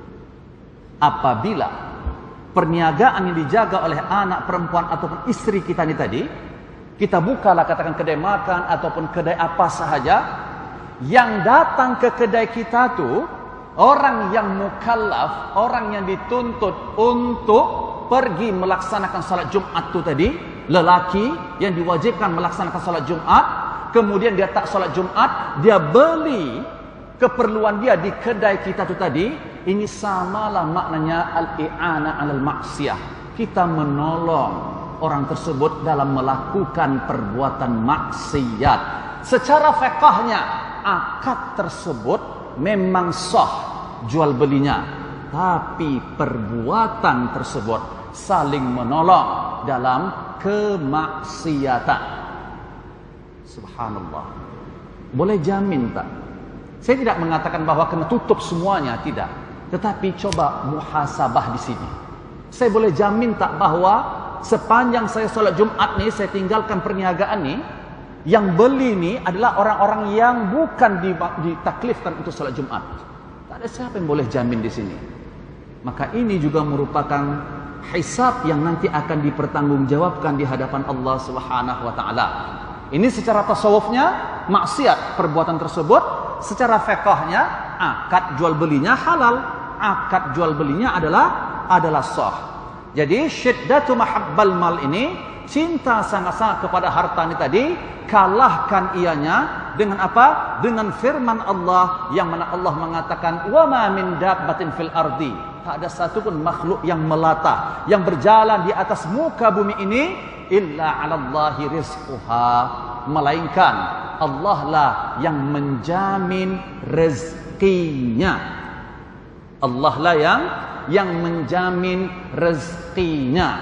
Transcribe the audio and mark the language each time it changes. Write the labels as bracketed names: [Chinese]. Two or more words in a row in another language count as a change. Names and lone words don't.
[Malay] Apabila perniagaan yang dijaga oleh anak perempuan ataupun istri kita ni tadi, kita bukalah katakan kedai makan ataupun kedai apa sahaja, yang datang ke kedai kita tu orang yang mukallaf, orang yang dituntut untuk pergi melaksanakan salat Jumat tu tadi, lelaki yang diwajibkan melaksanakan salat Jumat, kemudian dia tak salat Jumat, dia beli keperluan dia di kedai kita tu tadi. Ini samalah maknanya [Arabic] الإعانة على المعصية. [Malay] Kita menolong orang tersebut dalam melakukan perbuatan maksiat. Secara fiqhnya akad tersebut memang sah jual belinya, tapi perbuatan tersebut saling menolong dalam kemaksiatan. Subhanallah. Boleh jamin tak? Saya tidak mengatakan bahawa kena tutup semuanya, tidak. Tetapi coba muhasabah di sini. Saya boleh jamin tak bahawa sepanjang saya solat Jumat ni, saya tinggalkan perniagaan ni, yang beli ni adalah orang-orang yang bukan ditaklifkan untuk solat Jumat. Tak ada siapa yang boleh jamin di sini. Maka ini juga merupakan hisab yang nanti akan dipertanggungjawabkan di hadapan Allah [Arabic] سبحانه وتعالى. [Malay] Ini secara tasawufnya maksiat perbuatan tersebut, secara fiqhnya akad jual belinya halal. Akad jual belinya adalah sah. Jadi [Arabic] شدة محبة المال [Malay] ini, cinta sangat-sangat kepada harta ini tadi, kalahkan ianya dengan apa? Dengan firman Allah yang mana Allah mengatakan [Arabic] وما من دابة في الأرض. [Malay] Tak ada satu pun makhluk yang melata, yang berjalan di atas muka bumi ini [Arabic] إلا على الله رزقها, [Malay] melainkan Allah lah yang menjamin rezekinya. Allah lah yang menjamin rezekinya.